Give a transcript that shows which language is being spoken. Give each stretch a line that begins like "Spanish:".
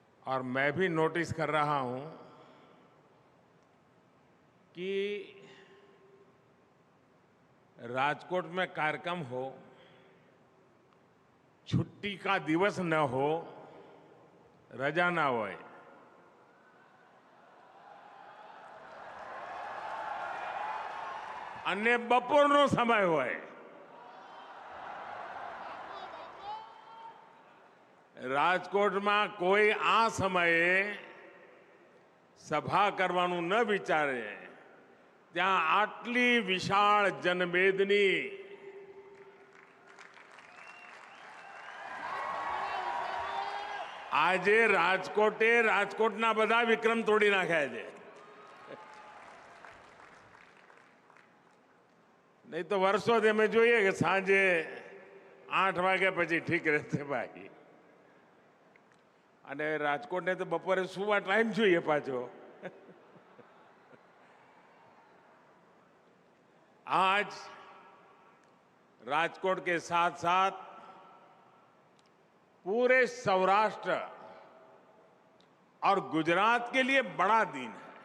Hindi: और मैं भी नोटिस कर रहा हूं कि राजकोट में कार्यक्रम हो, छुट्टी का दिवस न हो, रजा ना हो,
Gujarati: અને બપોરનો સમય હોય રાજકોટમાં કોઈ આ સમયે સભા કરવાનું ન વિચારે ત્યાં આટલી વિશાળ જનમેદની આજે રાજકોટના બધા વિક્રમ તોડી નાખ્યા છે. નહીં તો વર્ષોથી અમે જોઈએ કે સાંજે 8 વાગ્યા પછી ઠીક રહેશે ભાઈ. અને રાજકોટને તો બપોરે સુવા ટાઈમ જોઈએ પાછો.
Hindi: आज राजकोट के साथ साथ पूरे सौराष्ट्र और गुजरात के लिए बड़ा दिन है.